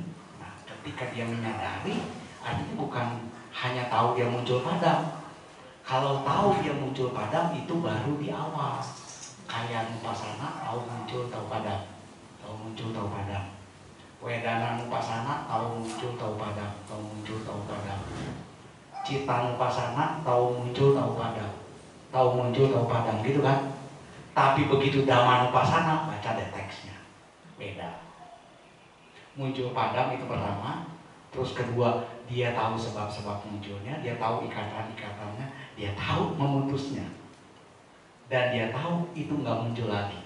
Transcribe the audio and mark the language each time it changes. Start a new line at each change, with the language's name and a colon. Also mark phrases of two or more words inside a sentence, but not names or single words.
Indonesian: Nah, ketika dia menyadari, artinya bukan hanya tahu dia muncul padam. Kalau tahu dia muncul padam itu baru di awal.
Pali: Kayak Nupassana
Indonesian: tahu muncul tahu padam, tahu muncul tahu padam.
Pali: Wedana Nupassana
Indonesian: tahu muncul tahu padam, tahu muncul tahu padam.
Pali: Citta Nupassana
Indonesian: tahu muncul tahu padam, tahu muncul tahu padam, gitu kan? Tapi begitu
Pali: Dhamma Nupassana,
Indonesian: baca deh teksnya, beda. Muncul padam itu pertama, terus kedua dia tahu sebab-sebab munculnya, dia tahu ikatan-ikatannya, dia tahu memutusnya, dan dia tahu itu nggak muncul lagi.